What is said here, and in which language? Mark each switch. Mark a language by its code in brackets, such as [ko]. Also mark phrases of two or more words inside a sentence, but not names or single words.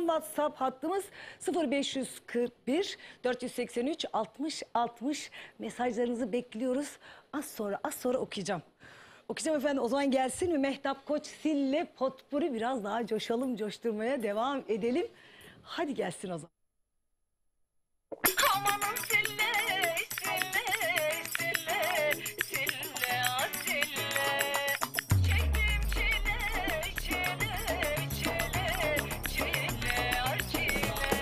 [tr] WhatsApp hattımız 0541 483 60 60. Mesajlarınızı bekliyoruz. Az sonra okuyacağım. Okuyacağım efendim. O zaman gelsin mi Mehtap Koç Sille Potpuri, biraz daha coşturmaya devam edelim. Hadi gelsin o zaman. Amanın sille, sille, sille, sille, ah sille. Çektim çile, çile, çile, çile, ah çile.